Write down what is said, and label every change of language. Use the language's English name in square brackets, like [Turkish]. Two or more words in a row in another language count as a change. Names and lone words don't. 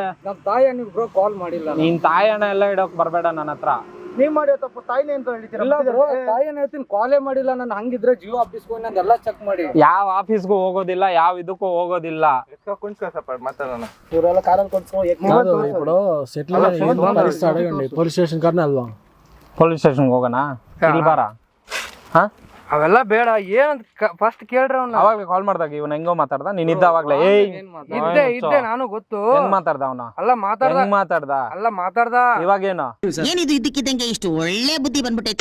[Kannada] ನಮ್ ತಾಯಿ ಬ್ರೋ ಕಾಲ್ ಮಾಡಿಲ್ಲ. ನೀನ್ ತಾಯಿ ಹಣ ಎಲ್ಲ ಇಡೋಕ್ ಬರ್ಬೇಡ ನನ್ನ ಹತ್ರ. ನೀವ್ ಮಾಡಿರೋ ತಪ್ಪು ತಾಯಿನೇ ಅಂತ ಹೇಳ್ತೀರಾ? ಇಲ್ಲ ಬ್ರೋ, ತಾಯಿ ಏನ್ ಹೇಳ್ತೀನಿ, ಕಾಲೇ ಮಾಡಿಲ್ಲ ನಾನು. ಹಂಗಿದ್ರೆ ಜಿಯೋ ಆಫೀಸ್ ಹೋಗಿ ನಂದೆಲ್ಲ ಚೆಕ್ ಮಾಡಿ. ಯಾವ ಆಫೀಸ್ಗೂ ಹೋಗೋದಿಲ್ಲ, ಯಾವ ಇದಕ್ಕೂ ಹೋಗೋದಿಲ್ಲ. ಇವರೆಲ್ಲ ಕಾರಲ್ಲಿ ಕೊಡ್ಸ್ಕೊ [Telugu] ఇప్పుడు సెటిల్ అడగండి [English] police station [Telugu] కన్నా వెళ్దాం. [English] police station [Kannada] ಹೋಗೋಣ? ಇಲ್ಲಿ ಬಾರ. ಹಾ ಅವೆಲ್ಲ ಬೇಡ, ಏನಂತ ಫಸ್ಟ್ ಕೇಳ್ರಿ ಅವ್ನ. ಅವಾಗ್ಲೇ ಕಾಲ್ ಮಾಡ್ದಾಗ ಇವನ್ ಹೆಂಗೋ ಮಾತಾಡ್ದ, ನೀನ್ ಇದ್ದ ಅವಾಗ್ಲೇ ಇದ್ದೆ ನಾನು ಗೊತ್ತು. ಹೆಂಗ್ ಮಾತಾಡ್ದ ಅವನ? ಅಲ್ಲ ಮಾತಾಡ್ದ ಇವಾಗೇನು? ಏನಿದು ಇದ್ದಕ್ಕಿದ್ದಂಗೆ ಇಷ್ಟು ಒಳ್ಳೆ ಬುದ್ಧಿ ಬಂದ್ಬಿಟ್ಟೈತೆ.